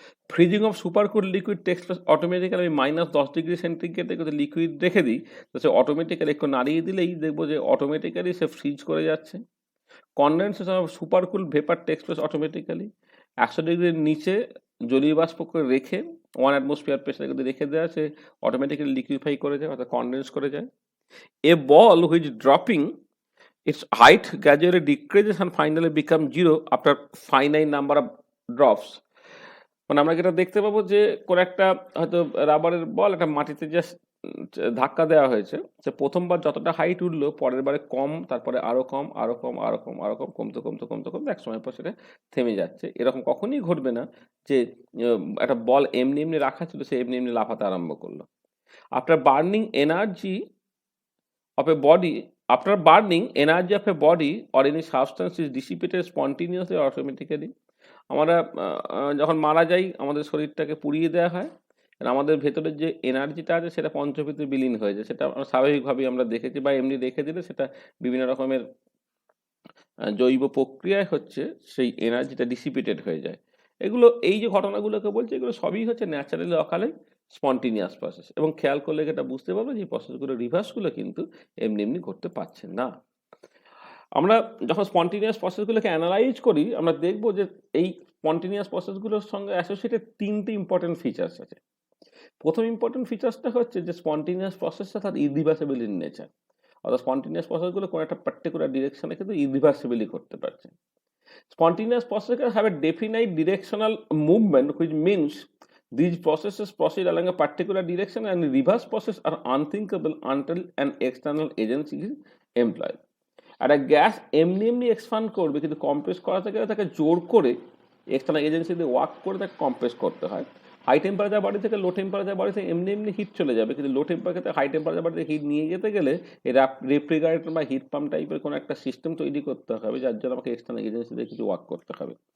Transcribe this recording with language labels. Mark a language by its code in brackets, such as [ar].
[en] freezing of supercool liquid takes place automatically [bn] আমি -10 degree সেন্টিগ্রেডে যদি liquid রেখে দিই, তো সে অটোমেটিক্যালি একটু নাড়িয়ে দিলেই দেখবো যে অটোমেটিক্যালি সে ফ্রিজ করে যাচ্ছে। [en] condensation of supercool vapour takes place automatically [bn] 100 ডিগ্রির নিচে জলীয় বাষ্প করে রেখে 1 atmosphere প্রেসারে যদি রেখে দেওয়া, সে অটোমেটিক্যালি লিকুইফাই করে যায় অর্থাৎ কনডেন্স করে যায়। [en] A ball which dropping its height gradually decreases and finally becomes zero after finite number of drops. [bn] মানে আমরা যেটা দেখতে পাবো যে কোন একটা হয়তো রাবারের বল একটা মাটিতে জাস্ট ধাক্কা দেওয়া হয়েছে, সে প্রথমবার যতটা হাইট উঠলো পরের বারে কম, তারপরে আরো কম, আরো কম, আরো কম, আরো কম, কমতে কমতে কমতে কমতে এক সময় পর সেটা থেমে যাচ্ছে। এরকম কখনই ঘটবে না যে একটা বল এমনি এমনি রাখা ছিল সে এমনি এমনি লাফাতে আরম্ভ করলো। [en] After burning energy of a body after burning energy of a body or any substance is dissipated spontaneously or automatically. [bn] আমরা যখন মারা যাই আমাদের শরীরটাকে পুড়িয়ে দেওয়া হয়, আর আমাদের ভেতরের যে এনার্জিটা আছে সেটা পঞ্চভূতে বিলীন হয়ে যায়। সেটা স্বাভাবিকভাবেই আমরা দেখেছি বা এমনি রেখে দিলে সেটা বিভিন্ন রকমের জৈব প্রক্রিয়ায় হচ্ছে সেই এনার্জিটা ডিসিপেটেড হয়ে যায়। এগুলো এই যে ঘটনাগুলোকে বলছে এগুলো সবই হচ্ছে ন্যাচারালি অকালে স্পন্টিনিয়াস প্রসেস, এবং খেয়াল করলে এটা বুঝতে পারবো যে প্রসেসগুলো রিভার্সগুলো কিন্তু এমনি এমনি ঘটতে পারছে না। আমরা যখন স্পন্টিনিয়াস প্রসেসগুলোকে অ্যানালাইজ করি আমরা দেখবো যে এই স্পন্টিনিয়াস প্রসেসগুলোর সঙ্গে অ্যাসোসিয়েটেড 3টে ইম্পর্টেন্ট ফিচার্স আছে। প্রথম ইম্পর্টেন্ট ফিচার্সটা হচ্ছে যে স্পন্টিনিয়াস প্রসেসটা তার ইরিভার্সিবল ইন নেচার, অর্থাৎ স্পন্টিনিয়াস প্রসেসগুলো কোনো একটা পার্টিকুলার ডিরেকশনে কিন্তু ইরিভার্সিবলি করতে পারছে। [en] Spontaneous processes have a definite directional movement, which means these processes proceed along a particular direction, and reverse processes are unthinkable until an external agency is employed. [bn] আর একটা gas এমনি এমনি expand করবে, কিন্তু কম্প্রেস করাতে গেলে তাকে জোর করে এক্সটার্নাল এজেন্সি দিয়ে ওয়ার্ক করে তাকে কম্প্রেস করতে হয়। হাই টেম্পারেচার বডি থেকে লো টেম্পারেচার বডিতে এমনি এমনি হিট চলে যাবে, কিন্তু লো টেম্পারেচার হাই টেম্পারেচার বডিতে হিট নিয়ে যেতে গেলে এরা রেফ্রিজারেটর বা হিট পাম্প টাইপের কোনো একটা সিস্টেম তৈরি করতে হবে, যার জন্য আমাকে এক্সটার্নাল এজেন্সি দিয়ে কিছু ওয়ার্ক করতে হবে।